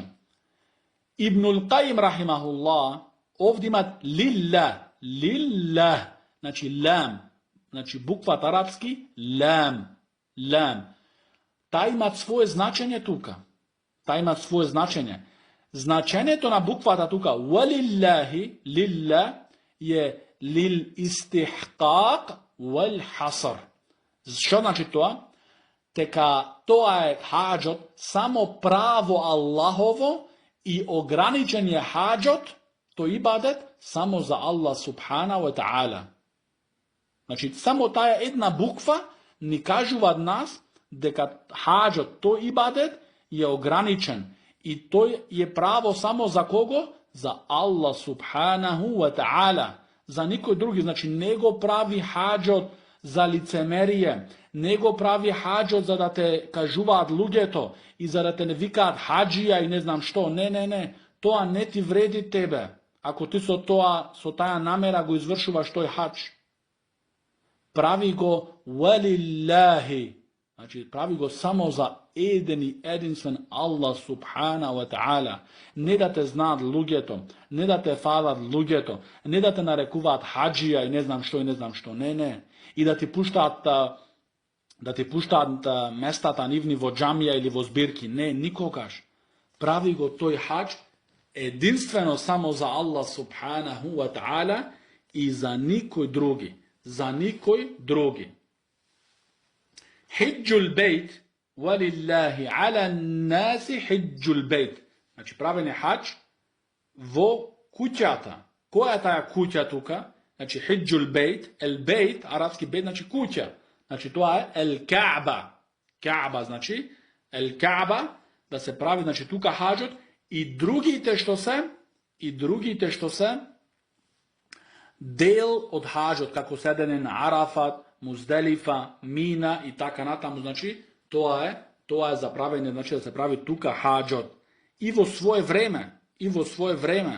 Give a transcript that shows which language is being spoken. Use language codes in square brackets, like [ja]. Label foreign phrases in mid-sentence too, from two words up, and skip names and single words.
[mk] Ибнул Каим рахимахуллах овде имат лилlah, значи лам, значи буквата арапски лам. Та имат свое значење тука. Значењето на буквата тука валиллахи, лилlah е [ar] للاستحقاق والحصر. [mk] Што значи тоа? Дека тоа е хаџот само право Аллахово и ограничен е хаџот, тој ибадет само за Аллах [ar] سبحانه وتعالى. [mk] Значи, само таа една буква ни кажува нас дека хаџот, тој ибадет е ограничен и тој е право само за кого? За Аллах [ar] سبحانه وتعالى. [mk] За никој други, значи не го прави хаџот за лицемерие, не го прави хаџот за да те кажуваат луѓето и за да те не викаат хаџија и не знам што. Не. Тоа не ти вреди тебе. Ако ти со таа намера го извршуваш тој хаџ. Прави го валиллахи. Значи прави го само за еден и единствен Аллах [ar] سبحانه وتعالى. [mk] Не да те знаат луѓето, не да те фалат луѓето, не да те нарекуваат хаџија и не знам што. Не. И да ти пуштаат местата нивни во џамија или во збирки. Не, никогаш. Прави го тој хаџ единствено само за Аллах [ar] سبحانه وتعالى [mk] и за никој други. [ar] حج البيت ولله على الناس حج البيت. [mk] Значи правене хаџ во куќата. Која е таа куќа тука? Значи [ar] حج البيت البيت, [mk] арапски бейт, значи куќа. Значи тоа е ел Каба. Каба значи ел Каба, да се прави значи тука хаџот и другите што се дел од хаџот, како седене на Арафат, Музделифа, Мина и така натаму, значи тоа е за правење, значи да се прави тука хаџот и во свое време.